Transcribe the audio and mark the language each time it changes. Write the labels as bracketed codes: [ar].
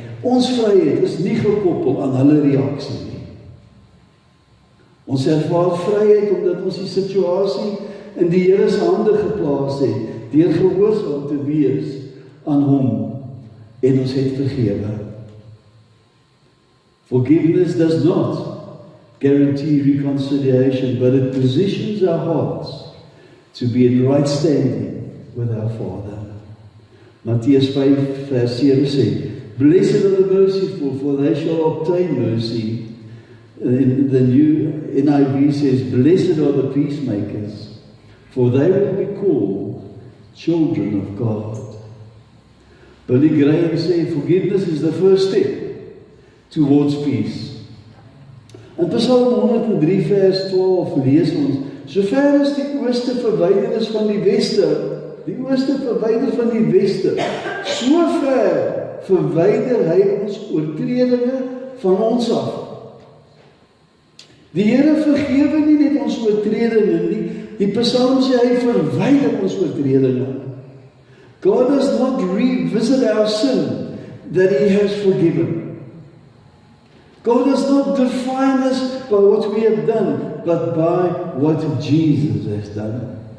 [af] Ons vryheid is nie gekoppel aan hulle reaksie nie. Ons ervaar vryheid omdat ons die situasie in die Here se hande geplaas het, deur gehoorsaam te wees aan hom, en ons het vergewe. [en] Forgiveness does not guarantee reconciliation, but it positions our hearts to be in right standing with our Father. [af] Mattheus 5 vers 7 sê, [en] "Blessed are the merciful, for they shall obtain mercy." In the new NIV says, "Blessed are the peacemakers, for they will be called children of God." Billy Graham said, "Forgiveness is the first step towards peace." [af] In Psalm 103 vers 12 lees ons, "Sover as die ooste verwyder is van die weste, die ooste verwyder van die weste, sover verwyder hy ons oortredinge van ons af." Die Here vergewe nie net ons oortredinge nie, die Psalm sê hy verwyder ons oortredinge. [en] God does not revisit our sin that He has forgiven. God does not define us by what we have done, but by what Jesus has done.